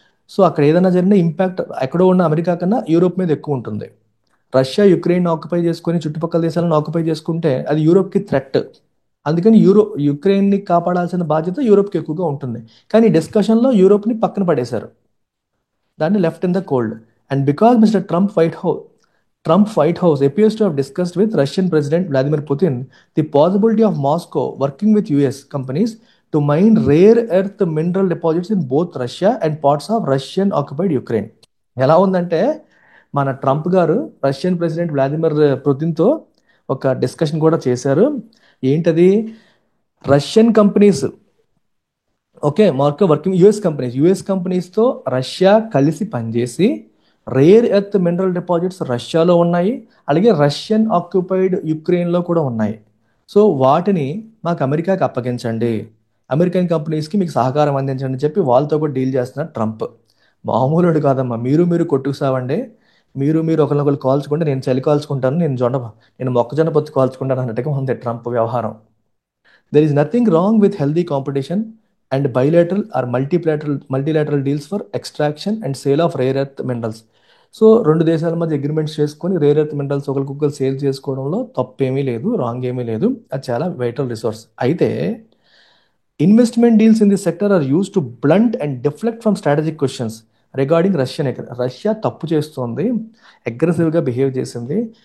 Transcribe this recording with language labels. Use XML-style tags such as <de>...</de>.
<te>So అక్కడ ఏదైనా జరిగిన ఇంపాక్ట్ ఎక్కడో ఉన్న అమెరికా కన్నా యూరోప్ మీద ఎక్కువ ఉంటుంది. రష్యా యుక్రెయిన్ ఆక్యుపై చేసుకొని చుట్టుపక్కల దేశాలను ఆక్యుపై చేసుకుంటే అది యూరోప్కి థ్రెట్. అందుకని యుక్రెయిన్ని కాపాడాల్సిన బాధ్యత యూరోప్కి ఎక్కువగా ఉంటుంది. కానీ డిస్కషన్లో యూరోప్ని పక్కన పడేశారు, దాన్ని</te> <en>Left in the cold. And because mister Trump White House appears to have discussed with Russian President Vladimir Putin the possibility of Moscow working with US companies to mine rare earth mineral deposits in both Russia and parts of Russian occupied Ukraine.</en> <te>ఎలా ఉందంటే, మన Trump గారు Russian president Vladimir పుతిన్తో ఒక discussion కూడా చేశారు. ఏంటది? Russian companies, okay, Marco working US కంపెనీస్తో Russia కలిసి పనిచేసి రేర్ ఎర్త్ మినరల్ డిపాజిట్స్ రష్యాలో ఉన్నాయి, అలాగే రష్యన్ ఆక్యుపైడ్ యుక్రెయిన్లో కూడా ఉన్నాయి. సో వాటిని మాకు అమెరికాకి అప్పగించండి, అమెరికన్ కంపెనీస్కి మీకు సహకారం అందించండి అని చెప్పి వాళ్ళతో కూడా డీల్ చేస్తున్నారు ట్రంప్. మామూలుడు కాదమ్మా, మీరు కొట్టుకుసావండి, మీరు ఒకరినొకరు కాల్చుకుంటే నేను చలి కాల్చుకుంటాను, నేను మొక్కజొన్న పొత్తు కాల్చుకుంటాను అన్నట్టుగా ఉంది ట్రంప్ వ్యవహారం.</te> <en>There is nothing wrong with healthy competition and bilateral or multilateral deals for extraction and sale of rare earth minerals.</en> <te>So రెండు దేశాల మధ్య అగ్రిమెంట్స్ చేసుకొని రేర్ ఎర్త్ మినరల్స్ ఒకరికొకరు సేల్ చేసుకోవడంలో తప్పేమీ లేదు, రాంగ్ ఏమీ లేదు. అది చాలా వైటల్ రిసోర్స్. అయితే</te> <en>investment deals in the sector are used to blunt and deflect from strategic questions regarding</en> <te>Russia తప్పు చేస్తోంది, అగ్రెసివ్గా బిహేవ్ చేసింది.</te>